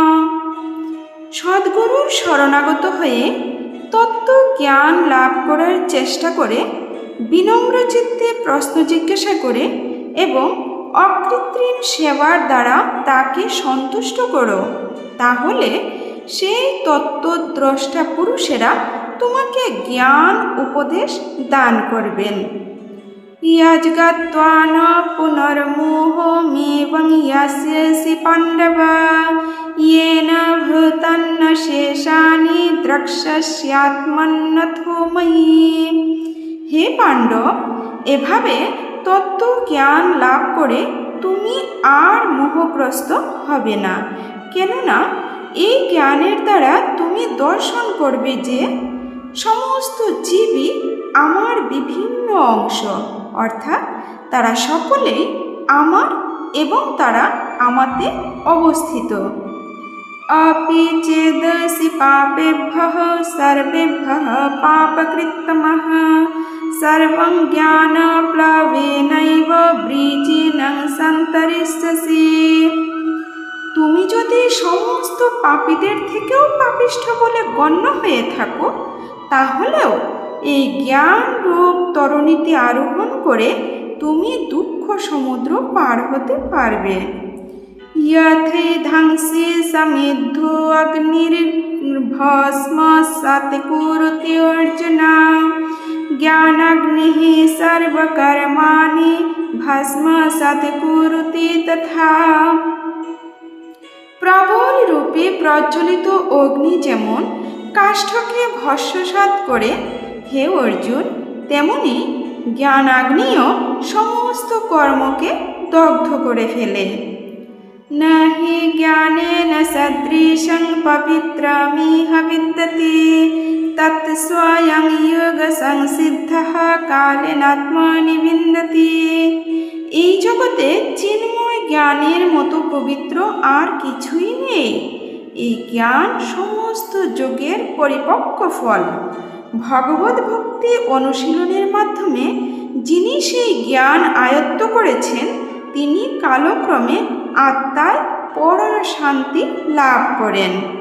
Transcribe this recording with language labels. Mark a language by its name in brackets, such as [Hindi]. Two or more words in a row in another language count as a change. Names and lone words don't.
[Bangla] সদ্গুরুর শরণাগত হয়ে তত্ত্ব জ্ঞান লাভ করার চেষ্টা করে, বিনম্র চিত্তে প্রশ্ন জিজ্ঞাসা করে এবং অকৃত্রিম সেবার দ্বারা তাকে সন্তুষ্ট করো, তাহলে সেই তত্ত্বদ্রষ্টা পুরুষেরা তোমাকে জ্ঞান উপদেশ দান করবেন। [Sanskrit] ইয়াজ্ঞাত্বা ন পুনর্মোহমেবং ইয়াস্যসি পাণ্ডব येन भूतान्न शेषानि দ্রক্ষ্যস্যাত্মন্নথো ময়ি। [Bangla] হে পাণ্ডব, এভাবে তত্ত্ব জ্ঞান লাভ করে তুমি আর মোহগ্রস্ত হবে না, কেননা এই জ্ঞানের দ্বারা তুমি দর্শন করবে যে সমস্ত জীবই আমার বিভিন্ন অংশ, অর্থাৎ তারা সকলেই আমার এবং তারা আমাতে অবস্থিত। [Sanskrit] अपि चेदसि पापेभ्यः सर्वेभ्यः पापकृत्तमः सर्वं ज्ञानप्लवेनैव वृजिनं सन्तरिष्यसि। [Bangla] তুমি যদি সমস্ত পাপীদের থেকেও পাপিষ্ঠ বলে গণ্য হয়ে থাকো, তাহলেও এই জ্ঞান রূপ তরণীতে আরোহণ করে তুমি দুঃখ সমুদ্র পার হতে পারবে। [Sanskrit] यथेधांसि समिद्धो अग्निर्भस्मसात् कुरुते अर्जुन ज्ञानाग्निः सर्वकर्माणि भस्मसात् कुरुते तथा। [Bangla] প্রবল রূপে প্রজ্বলিত অগ্নি যেমন কাষ্ঠকে ভস্মসাৎ করে, হে অর্জুন, তেমনি জ্ঞানাগ্নিও সমস্ত কর্মকে দগ্ধ করে ফেলে। [Sanskrit] नहि ज्ञानेन सदृशं पवित्रमिह विद्यते तत् स्वयं योगसंसिद्धः कालेनात्मनि विन्दति। [Bangla] এই জগতে চিন্ময় জ্ঞানের মতো পবিত্র আর কিছুই নেই। এই জ্ঞান সমস্ত যোগের পরিপক্ক ফল। ভগবত ভক্তি অনুশীলনের মাধ্যমে যিনি সেই জ্ঞান আয়ত্ত করেছেন, তিনি কালক্রমে আত্মায় পরম শান্তি লাভ করেন।